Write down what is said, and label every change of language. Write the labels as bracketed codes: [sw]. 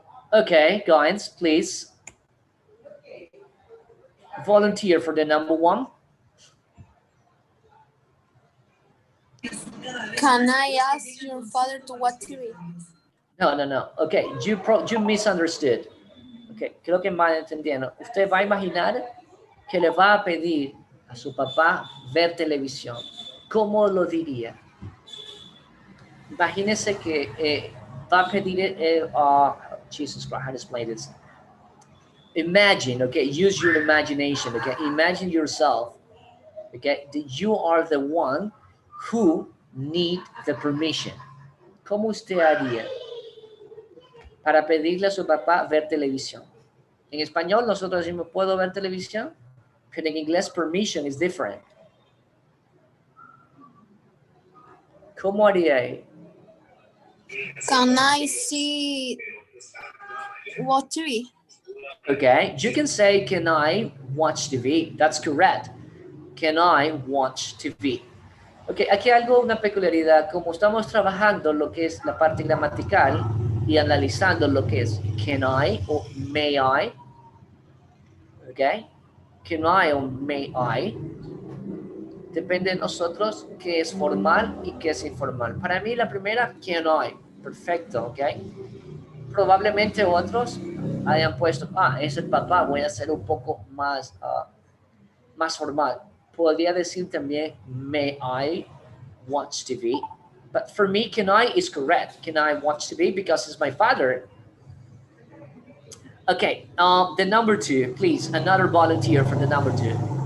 [en] Okay, guys, please volunteer for the number 1. Can I ask your father to watch TV? No. Okay, you misunderstood. [es] Okay, creo que mal entendieron. Usted va a imaginar que le va a pedir a su papá ver televisión. ¿Cómo lo diría? Imagínese que va a pedir, [en] Jesus Christ, how to explain this? Imagine, okay, use your imagination, okay, imagine yourself, okay, that you are the one who need the permission. [es] ¿Cómo usted haría para pedirle a su papá ver televisión? En español nosotros decimos, ¿puedo ver televisión? Pero en inglés, [en] permission is different. [es] ¿Cómo haría? [en] Can I see watch TV? Okay, you can say, can I watch TV? That's correct. Can I watch TV? [es] Ok, aquí hay algo, una peculiaridad, como estamos trabajando lo que es la parte gramatical y analizando lo que es [en] can I [es] o [en] may I, [es] ok, can I o may I, depende de nosotros qué es formal y qué es informal. Para mí la primera, [en] can I, [es] perfecto, ok. Probablemente otros hayan puesto, es el papá, voy a hacer un poco más, más formal. Podría decir también, [en] may I watch TV? But for me, can I is correct. Can I watch TV? Because it's my father. Okay, the number 2, please. Another volunteer for the number 2.